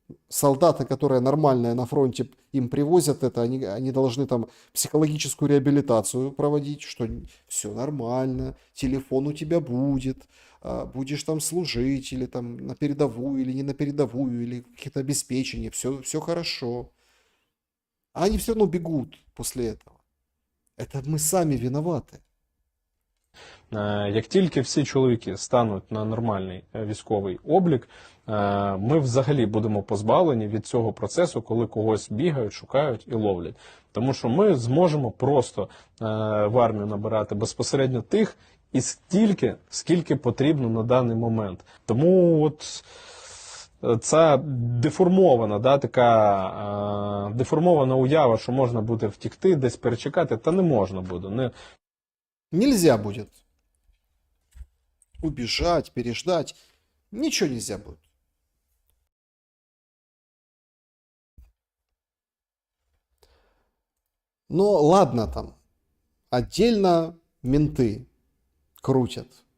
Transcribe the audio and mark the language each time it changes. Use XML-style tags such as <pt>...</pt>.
<ru>Солдаты, которые нормальные на фронте, им привозят это, они должны там психологическую реабилитацию проводить, что все нормально, телефон у тебя будет, будешь там служить, или там на передовую, или не на передовую, или какие-то обеспечения, все хорошо. А они все равно бегут после этого. Это мы сами виноваты.</ru> <uk>Як тільки всі чоловіки стануть на нормальний військовий облік, ми взагалі будемо позбавлені від цього процесу, коли когось бігають, шукають і ловлять. Тому що ми зможемо просто в армію набирати безпосередньо тих і стільки, скільки потрібно на даний момент. Тому от ця деформована, да, така деформована уява, що можна буде втікти, десь перечекати, та не можна буде.</uk> <ru>Нельзя будет убежать, переждать. Ничего нельзя будет. Но ладно там. Отдельно менты крутят.</ru>